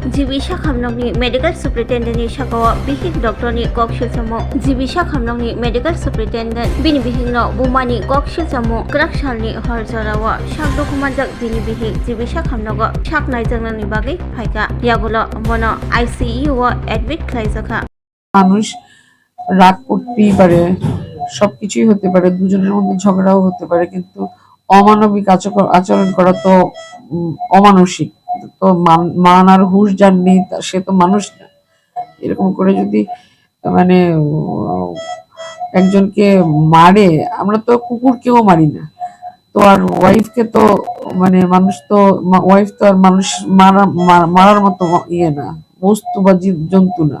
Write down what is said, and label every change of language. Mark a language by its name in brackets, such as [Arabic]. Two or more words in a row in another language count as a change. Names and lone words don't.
[Kok Borok] जिबि साखामनंनि [English] medical superintendent [Kok Borok] सागावा बिहिक डक्टरनि कक सिलसामु जिबि साखामनंनि [English] medical superintendent [Kok Borok] बिनि बिहिकनो बुमानि कक सिलसामु क्राकसालनि हरजरावा साक दुखुमानजाक बिनि बिहिक जिबि साखामनगो साक नायजांनायनि बागै फायगा यागुलो बनो [English] ICU admit [Kok Borok] खालायजाखा। [Bangla] মানুষ রাগ করতেই পারে, সবকিছুই হতে পারে, দুজনের মধ্যে ঝগড়াও হতে পারে, কিন্তু অমানবিক আচরণ করা তো অমানসিক। তো মান আর হুঁশ যার নেই সে তো মানুষ না। এরকম করে যদি মানে একজনকে মারে, আমরা তো কুকুরকেও মারি না, তো আর ওয়াইফকে তো মানে মানুষ তো ওয়াইফ তো আর মানুষ মারার মতো ইয়ে না, বস্তু বা জন্তু না।